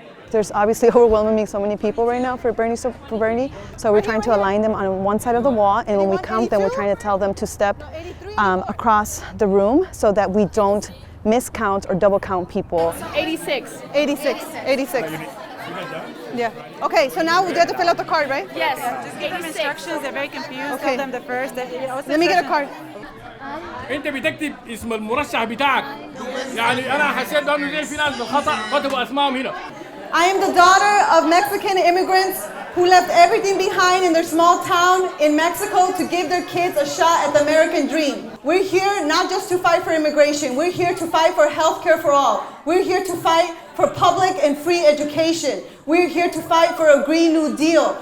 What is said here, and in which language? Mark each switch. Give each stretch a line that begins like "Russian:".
English: There's obviously overwhelmingly so many people right now for Bernie, so we're trying to align them on one side of the wall, and when we count them, we're trying to tell them to step across the room so that we don't miscount or double count people. 86. 86. Yeah. Okay, so now we have to fill out the card, right? Yes. Just give them instructions, they're very confused. Okay. Tell them the first. Let me get a card.
Arabic: انت بتكتب اسم المرشح بتاعك يعني انا حسيت انه زي في ناس بالخطا كتبوا اسمائهم هنا.
English: I am the daughter of Mexican immigrants who left everything behind in their small town in Mexico to give their kids a shot at the American dream. We're here not just to fight for immigration, we're here to fight for health care for all. We're here to fight for public and free education. We're here to fight for a Green New Deal.